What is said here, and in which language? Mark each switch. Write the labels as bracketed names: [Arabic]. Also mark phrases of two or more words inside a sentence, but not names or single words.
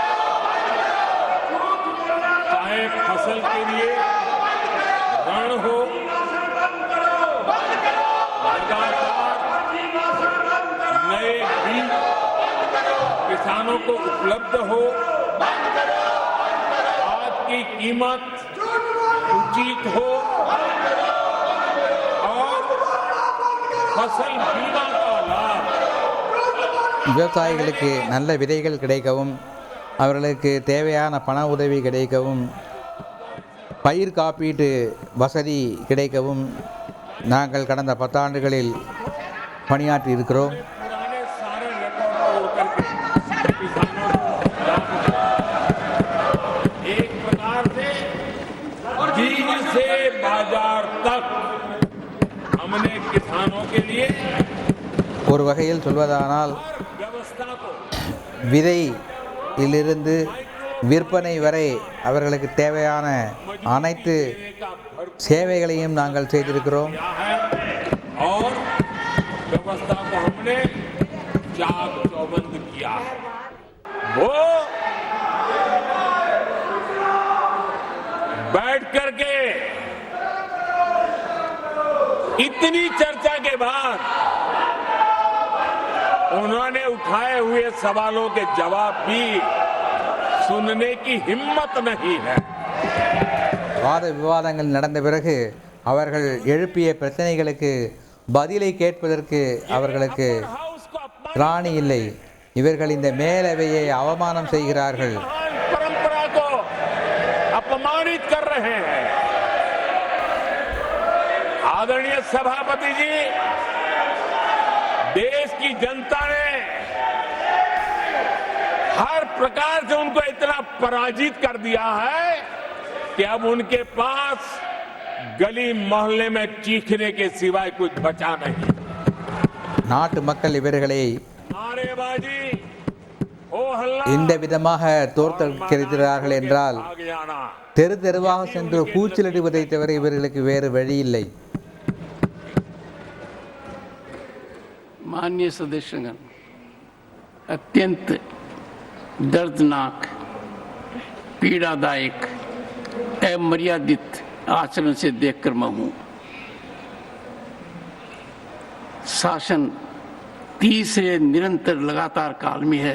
[Hindi] चाहे फसल के लिए ऋण हो, लगातार नए बीज किसानों को उपलब्ध हो, आज की कीमत उचित हो और फसल बीमा का लाभ [Tamil] விவசாயிகளுக்கு நல்ல விதைகள் கிடைக்கவும், அவர்களுக்கு தேவையான பண உதவி கிடைக்கவும், பயிர் காப்பீட்டு வசதி கிடைக்கவும் நாங்கள் கடந்த 10 ஆண்டுகளில் பணியாற்றி இருக்கிறோம். [Hindi] पुराने सारे रिकॉर्ड तोड़ करके किसानों को एक प्रकार से बीज से बाजार तक हमने किसानों के लिए [Tamil] ஒரு வகையில் சொல்வதானால் [Hindi] व्यवस्था को [Tamil] விதையிலிருந்து விற்பனை வரை அவர்களுக்கு தேவையான அனைத்து சேவைகளையும் நாங்கள் செய்திருக்கிறோம். [Hindi] किया है और व्यवस्था को हमने चाक चौबंद किया है। वो बैठ करके इतनी चर्चा के बाद उन्होंने उठाए हुए सवालों के जवाब भी सुनने की हिम्मत नहीं है। [Tamil] வாத விவாதங்கள் நடந்த பிறகு அவர்கள் எழுப்பிய பிரச்சனைகளுக்கு பதிலை கேட்பதற்கு அவர்களுக்கு திராணி இல்லை. இவர்கள் இந்த மேலவையை அவமானம் செய்கிறார்கள். [Hindi] परंपरा को अपमानित कर रहे हैं। आदरणीय सभापति जी, देश की जनता ने हर प्रकार से उनको इतना पराजित कर दिया है कि अब उनके पास गली मोहल्ले में चीखने के सिवाय कुछ बचा नहीं। [Tamil] நாட்டு மக்கள் இவர்களை [Hindi] नारेबाजी, हो हल्ला, [Tamil] இந்த விதமாக தோற்கடிக்கிறார்கள் என்றால் [Hindi] आगे आना। [Tamil] தெரு தெருவாக சென்று கூச்சலிடுவதை தவிர இவர்களுக்கு வேறு வழி இல்லை. [Hindi] माननीय सदस्यगण, अत्यंत दर्दनाक, पीड़ादायक, अमर्यादित आचरण से देखकर मैं हूं। शासन तीसरे निरंतर लगातार काल में है।